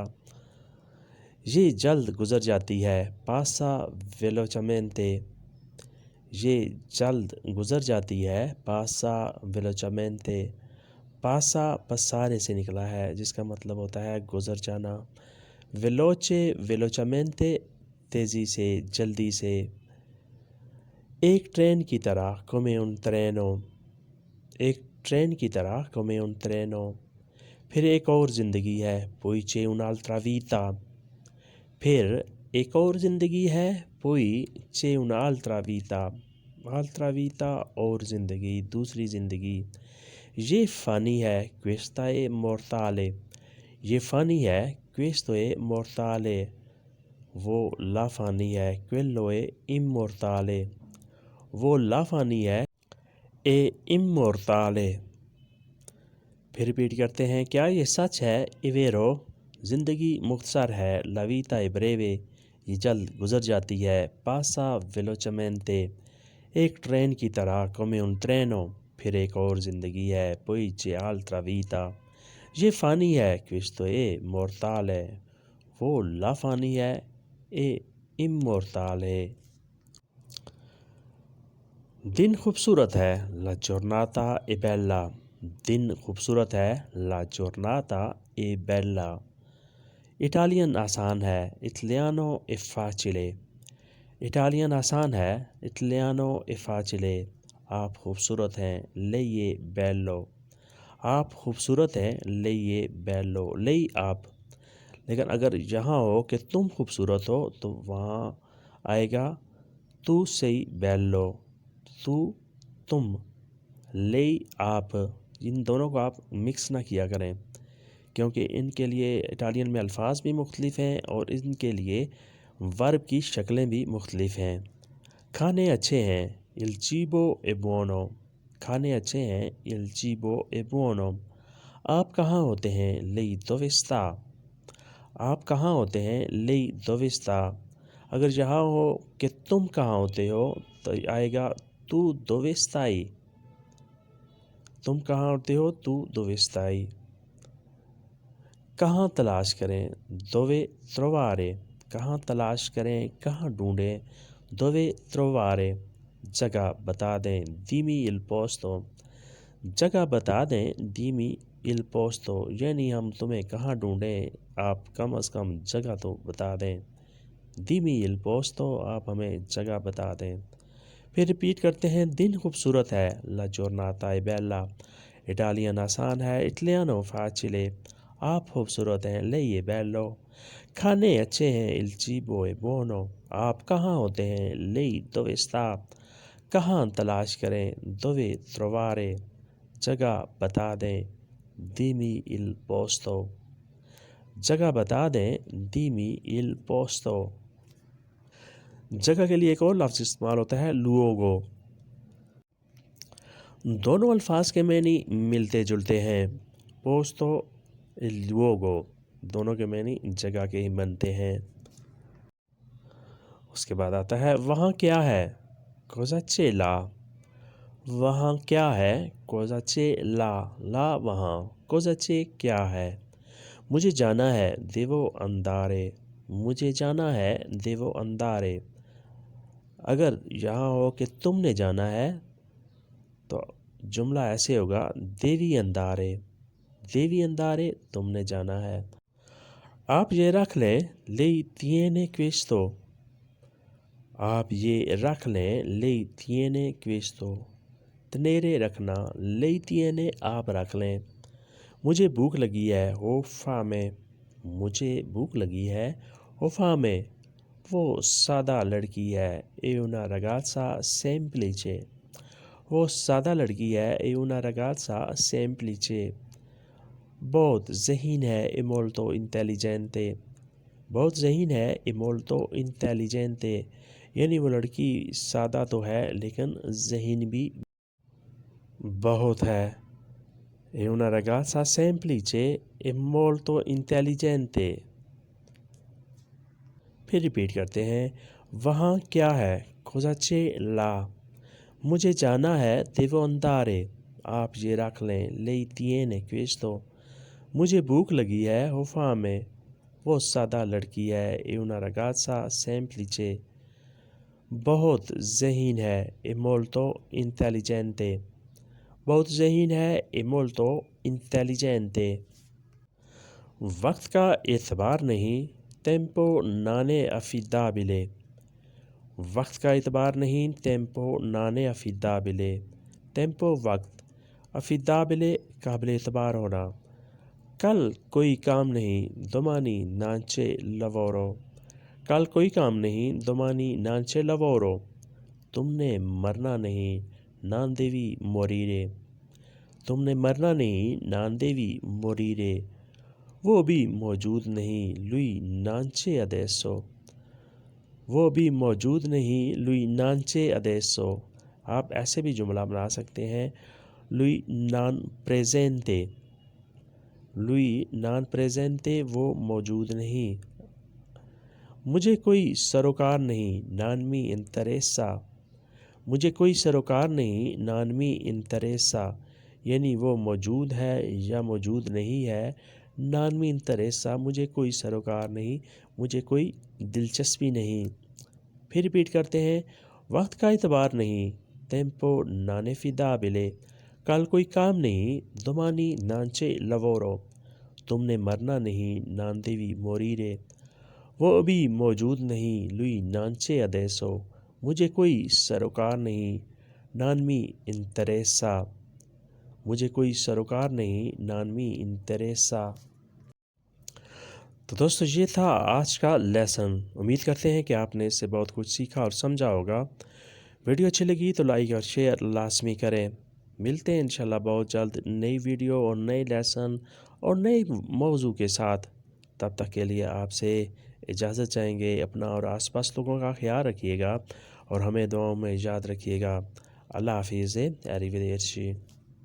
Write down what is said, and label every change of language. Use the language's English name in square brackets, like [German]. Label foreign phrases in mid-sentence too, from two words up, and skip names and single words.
[Urdu] یہ جلد گزر جاتی ہے [Italian] passa velocemente, [Urdu] یہ جلد گزر جاتی ہے [Italian] passa velocemente, passa passare [Urdu] سے نکلا ہے جس کا مطلب ہوتا ہے گزر جانا، [Italian] veloce velocemente [Urdu] تیزی سے، جلدی سے۔ ایک ٹرین کی طرح [Italian] come un treno, [Urdu] ایک ٹرین کی طرح [Italian] come un treno. [Urdu] پھر ایک اور زندگی ہے [Italian] poi c'è un'altra vita, [Urdu] پھر ایک اور زندگی ہے [Italian] poi c'è un'altra vita, altra vita [Urdu] اور زندگی، دوسری زندگی۔ یہ فانی ہے [Italian] questa è mortale، [Urdu] یہ فانی ہے [Italian] questo è mortale، [Urdu] وہ لافانی ہے [Italian] quello è immortale، [Urdu] وہ لافانی ہے [Italian] è immortale۔ [Urdu] پھر ریپیٹ کرتے ہیں، کیا یہ سچ ہے [Italian] è vero, [Urdu] زندگی مختصر ہے [Italian] la vita è breve, [Urdu] یہ جلد گزر جاتی ہے [Italian] passa velocemente, [Urdu] ایک ٹرین کی طرح [Italian] come un treno، [Urdu] پھر ایک اور زندگی ہے [Italian] poi c'è altra vita، [Urdu] یہ فانی ہے [Italian] questo è mortale، [Urdu] وہ لافانی ہے [Italian] è immortale۔ [Urdu] دن خوبصورت ہے [Italian] la giornata è bella, [Urdu] دن خوبصورت ہے [Italian] la giornata è bella. [Urdu] اٹالین آسان ہے [Italian] italiano è facile, [Urdu] اٹالین آسان ہے [Italian] italiano è facile. [Urdu] آپ خوبصورت ہیں [Italian] lei è bello، [Urdu] آپ خوبصورت ہیں [Italian] lei è bello، [Urdu] lei آپ۔ لیکن اگر یہاں ہو کہ تم خوبصورت ہو تو وہاں آئے گا [Italian] tu sei bello، [Urdu] تو تم، lei آپ، ان دونوں کو آپ مکس نہ کیا کریں کیونکہ ان کے لیے اٹالین میں الفاظ بھی مختلف ہیں اور ان کے لیے ورب کی شکلیں بھی مختلف ہیں۔ کھانے اچھے ہیں [Italian] il cibo è buono، [Urdu] کھانے اچھے ہیں [Italian] il cibo è buono۔ [Urdu] آپ کہاں ہوتے ہیں [Italian] lei dove sta، [Urdu] آپ کہاں ہوتے ہیں [Italian] lei dove sta۔ [Urdu] اگر یہاں ہو کہ تم کہاں ہوتے ہو تو آئے گا [Italian] tu dove stai، [Urdu] تم کہاں ہوتے ہو [Italian] tu dove stai۔ [Urdu] کہاں تلاش کریں [Italian] dove trovare، [Urdu] کہاں تلاش کریں، کہاں ڈھونڈیں [Italian] dove trovare، [Urdu] جگہ بتا دیں [Italian] dimmi il posto [Urdu] جگہ بتا دیں [Italian] dimmi il posto [Urdu] یعنی ہم تمہیں کہاں ڈھونڈیں آپ کم از کم جگہ تو بتا دیں [Italian] dimmi il posto [Urdu] آپ ہمیں جگہ بتا دیں پھر ریپیٹ کرتے ہیں دن خوبصورت ہے [Italian] la giornata è bella [Urdu] اٹالین آسان ہے [Italian] italiano facile [Urdu] آپ خوبصورت ہیں [Italian] lei è bello [Urdu] کھانے اچھے ہیں [Italian] il cibo è buono [Urdu] آپ کہاں ہوتے ہیں [Italian] lei dove sta [Urdu] کہاں تلاش کریں [Italian] dove trovare [Urdu] جگہ بتا دیں [Italian] dimmi il posto [Urdu] جگہ بتا دیں [Italian] dimmi il posto [Urdu] جگہ کے لیے ایک اور لفظ استعمال ہوتا ہے luogo دونوں الفاظ کے معنی ملتے جلتے ہیں [Italian] posto luogo [Urdu] دونوں کے معنی جگہ کے ہی بنتے ہیں اس کے بعد آتا ہے وہاں کیا ہے [Italian] cosa c'è là [Urdu] وہاں کیا ہے [Italian] cosa c'è là [Urdu] لا وہاں [Italian] cosa c'è [Urdu] کیا ہے مجھے جانا ہے [Italian] devo andare [Urdu] مجھے جانا ہے [Italian] devo andare [Urdu] اگر یہاں ہو کہ تم نے جانا ہے تو جملہ ایسے ہوگا devi andare تم نے جانا ہے آپ یہ رکھ لیں [Italian] lei tiene questo [Urdu] آپ یہ رکھ لیں [Italian] lei tiene questo [Urdu] tenere رکھنا [Italian] lei tiene [Urdu] آپ رکھ لیں مجھے بھوک لگی ہے [Italian] ho fame [Urdu] مجھے بھوک لگی ہے [Italian] ho fame [Urdu] وہ سادہ لڑکی ہے [Italian] è una ragazza semplice [Urdu] وہ سادہ لڑکی ہے [Italian] è una ragazza semplice [Urdu] بہت ذہین ہے [Italian] è molto intelligente [Urdu] بہت ذہین ہے [Italian] è molto intelligente [Urdu] یعنی وہ لڑکی سادہ تو ہے لیکن ذہین بھی بہت ہے [Italian] è una ragazza semplice e molto intelligente [Urdu] پھر ریپیٹ کرتے ہیں وہاں کیا ہے [Italian] cosa c'è là [Urdu] مجھے جانا ہے [Italian] devo andare [Urdu] آپ یہ رکھ لیں [Italian] lei tiene questo [Urdu] مجھے بھوک لگی ہے [Italian] ho fame [Urdu] وہ سادہ لڑکی ہے [Italian] è una ragazza semplice [Urdu] بہت ذہین ہے [Italian] è molto intelligente [Urdu] بہت ذہین ہے [Italian] è molto intelligente [Urdu] وقت کا اعتبار نہیں tempo [Italian] non è affidabile [Urdu] وقت کا اعتبار نہیں [Italian] tempo non è affidabile [Urdu] tempo وقت affidabile قابل اعتبار ہونا کل کوئی کام نہیں [Italian] domani non c'è lavoro [Urdu] کل کوئی کام نہیں [Italian] domani non c'è lavoro [Urdu] تم نے مرنا نہیں [Italian] non devi morire [Urdu] تم نے مرنا نہیں [Italian] non devi morire [Urdu] وہ بھی موجود نہیں [Italian] lui non c'è adesso [Urdu] وہ بھی موجود نہیں [Italian] lui non c'è adesso [Urdu] آپ ایسے بھی جملہ بنا سکتے ہیں [Italian] lui non presente lui non presente [Urdu] وہ موجود نہیں مجھے کوئی سروکار نہیں [Italian] non mi interessa [Urdu] مجھے کوئی سروکار نہیں [Italian] non mi [Urdu] interessa یعنی وہ موجود ہے یا موجود نہیں ہے [Italian] non mi interessa [Urdu] مجھے کوئی سروکار نہیں مجھے کوئی دلچسپی نہیں پھر ریپیٹ کرتے ہیں وقت کا اعتبار نہیں [Italian] tempo non è affidabile [Urdu] کل کوئی کام نہیں [Italian] domani non c'è lavoro [Urdu] تم نے مرنا نہیں [Italian] non devi morire [Urdu] وہ ابھی موجود نہیں [Italian] lui non c'è adesso [Urdu] مجھے کوئی سروکار نہیں [Italian] non mi interessa [Urdu] مجھے کوئی سروکار نہیں [Italian] non mi interessa [Urdu] تو دوستو یہ تھا آج کا لیسن امید کرتے ہیں کہ آپ نے اس سے بہت کچھ سیکھا اور سمجھا ہوگا ویڈیو اچھی لگی تو لائک اور شیئر لازمی کریں ملتے ہیں انشاءاللہ بہت جلد نئی ویڈیو اور نئے لیسن اور نئے موضوع کے ساتھ تب تک کے لیے آپ سے اجازت چاہیں گے اپنا اور آس پاس لوگوں کا خیال رکھیے گا اور ہمیں دعاؤں میں یاد رکھیے گا اللہ حافظ arrivederci